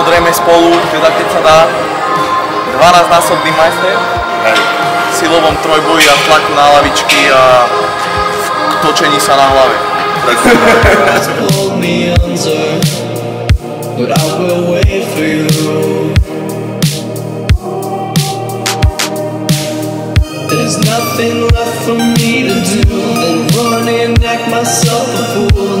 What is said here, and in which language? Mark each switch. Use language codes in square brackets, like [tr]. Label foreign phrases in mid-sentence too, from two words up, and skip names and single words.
[sk] dreme spolu, teda keď sa dá, 12-násobný majster v silovom trojboji a tlaku na lavičky a v točení sa na hlave. [en] Hold me under, but I will wait for you. There's nothing left for me to do than run and act myself a fool.